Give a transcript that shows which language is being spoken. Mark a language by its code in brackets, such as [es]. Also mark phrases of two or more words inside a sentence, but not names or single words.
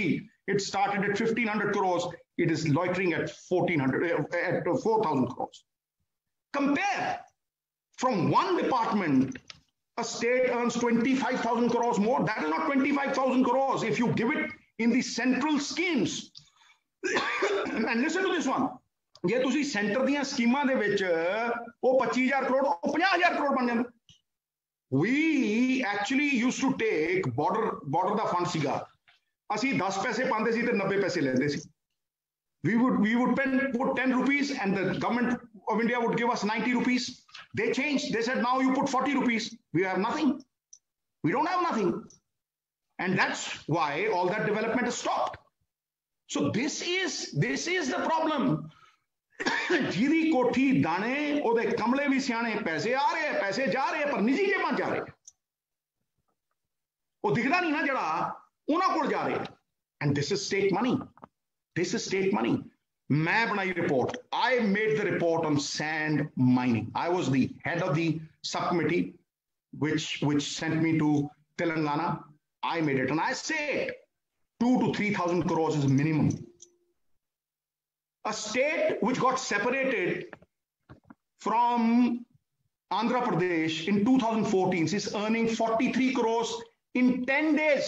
[en] it started at 1500 crores it is loitering at 4,000 crores compare from one department a state earns 25,000 crores more that is not 25,000 crores if you give it in the central schemes and listen to this one [pa] ਜੇ ਤੁਸੀਂ ਸੈਂਟਰ ਦੀਆਂ ਸਕੀਮਾਂ ਦੇ ਵਿੱਚ ਉਹ 25000 ਕਰੋੜ ਉਹ 50000 ਕਰੋੜ ਬਣ ਜਾਂਦਾ [en] we actually used to take border [pa] ਦਾ ਫੰਡ ਸੀਗਾ ਅਸੀਂ 10 ਪੈਸੇ ਪਾਉਂਦੇ ਸੀ ਤੇ 90 ਪੈਸੇ ਲੈਂਦੇ ਸੀ [en] we would put 10 rupees and the government of India would give us 90 rupees they changed they said now you put 40 rupees we have nothing we don't have nothing and that's why all that development has stopped so this is the problem [pa] ਜਿਹਦੀ ਕੋਠੀ ਦਾਣੇ ਉਹਦੇ ਕਮਲੇ ਵੀ ਸਿਆਣੇ ਪੈਸੇ ਆ ਰਹੇ ਪੈਸੇ ਜਾ ਰਹੇ ਪਰ ਨਿੱਜੀ ਜੇਬਾਂ ਜਾ ਰਹੇ ਉਹ ਦਿਖਦਾ ਨਹੀਂ ਨਾ ਜਿਹੜਾ ਉਹਨਾਂ ਕੋਲ ਜਾ ਰਹੇ [en] and this is state money [pa] ਮੈਂ ਬਣਾਈ ਰਿਪੋਰਟ [en] I made the report on sand mining I was the head of the subcommittee which sent me to Telangana I made it and I said 2,000 to 3,000 crores is minimum a state which got separated from Andhra Pradesh in 2014 is earning 43 crores in 10 days.